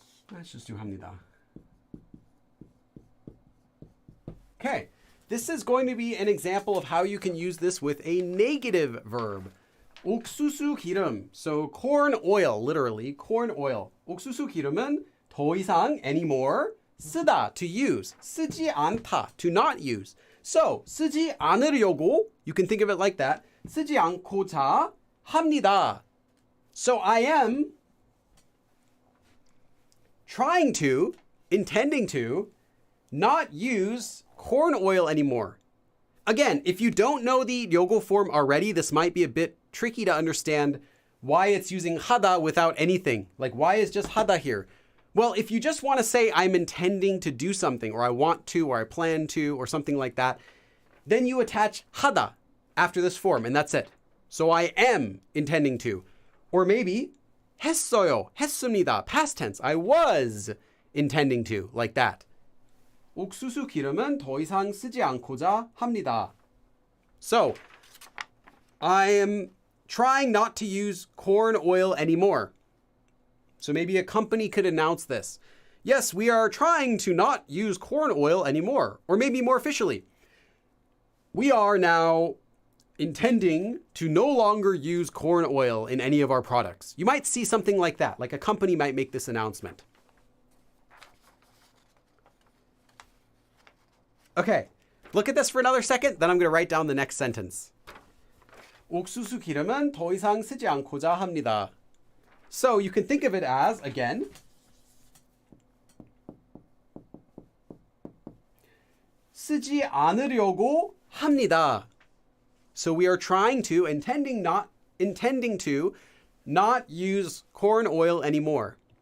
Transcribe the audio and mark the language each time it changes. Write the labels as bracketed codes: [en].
[en] Let's just do [ko] 합니다. [en] Okay, this is going to be an example of how you can use this with a negative verb. [ko] 옥수수 기름. [en] So corn oil, literally corn oil. [ko] 옥수수 기름은 더 이상 anymore 쓰다, [en] to use. [ko] 쓰지 않다, [en] to not use. So [ko] 쓰지 않으려고, [en] you can think of it like that. [ko] 쓰지 않고자 합니다. [en] So I am trying to, intending to, not use corn oil anymore. Again, if you don't know the 려고 form already, this might be a bit tricky to understand why it's using 하다 without anything. Like, why is just 하다 here? Well, if you just want to say I'm intending to do something, or I want to, or I plan to, or something like that, then you attach 하다 after this form, and that's it. So I am intending to. Or maybe [ko] 했어요, 했습니다, [en] past tense. I was intending to, like that. [ko] 옥수수 기름은 더 이상 쓰지 않고자 합니다. [en] So, I am trying not to use corn oil anymore. So maybe a company could announce this. Yes, we are trying to not use corn oil anymore. Or maybe more officially, we are now intending to no longer use corn oil in any of our products. You might see something like that, like a company might make this announcement. Okay, look at this for another second, then I'm going to write down the next sentence. [ko] 옥수수 기름은 더 이상 쓰지 않고자 합니다. [en] So you can think of it as, again, [ko] 쓰지 않으려고 합니다. [en] So we are trying to, intending to not use corn oil anymore.